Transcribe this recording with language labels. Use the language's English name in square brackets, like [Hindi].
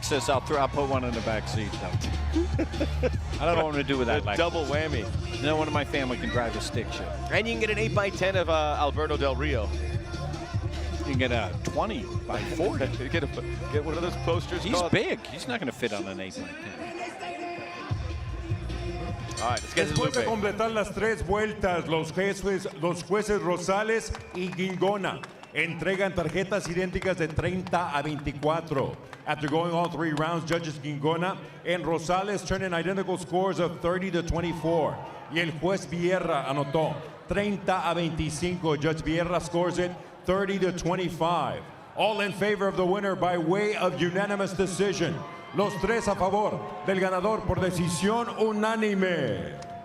[English] Lexus, I'll put one in the back seat. I don't know what I'm going to do with that Lexus. Double whammy. No one in my family can drive a stick shift. And you can get an 8x10 of Alberto Del Rio. You can get a 20 by 40. You get one of those posters. He's called, big. He's not going to fit on an 8x10. All right, let's get to [Spanish] Después de completar las 3 vueltas, los jueces Rosales y Guingona entregan tarjetas idénticas de 30 a 24. [English] After going all 3 rounds, judges Guingona and Rosales turn in identical scores of 30 to 24. [Spanish] Y el juez Vierra anotó 30 a 25. [English] Judge Vierra scores it 30 to 25. All in favor of the winner by way of unanimous decision. [Spanish] Los 3 a favor del ganador por decisión unánime.